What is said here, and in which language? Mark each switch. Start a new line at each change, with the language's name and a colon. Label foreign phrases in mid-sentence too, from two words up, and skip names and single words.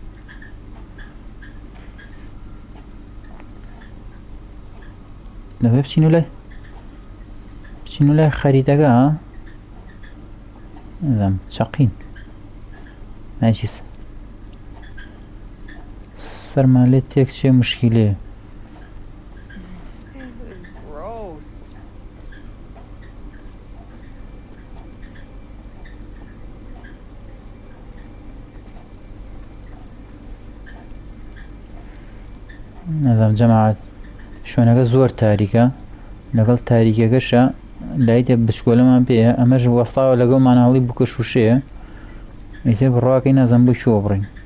Central Kurdish: لەوێ بچین و لای خەریتەکە نەزانم چەقین هاچیس سەرمان لێ تێک چێ مشکیلەیە.
English: This is gross.
Central Kurdish: نەزانم جەماعەت شوێنەکە زۆر تاریکە لەگەڵ تاریکەکەشە لایتە بچکۆلەمان پێیە ئەمەش وەستاوە لەگەڵ ماناڵی بووکە شوشەیە ئیتر بڕواکەی نازانم بۆی چۆ بڕین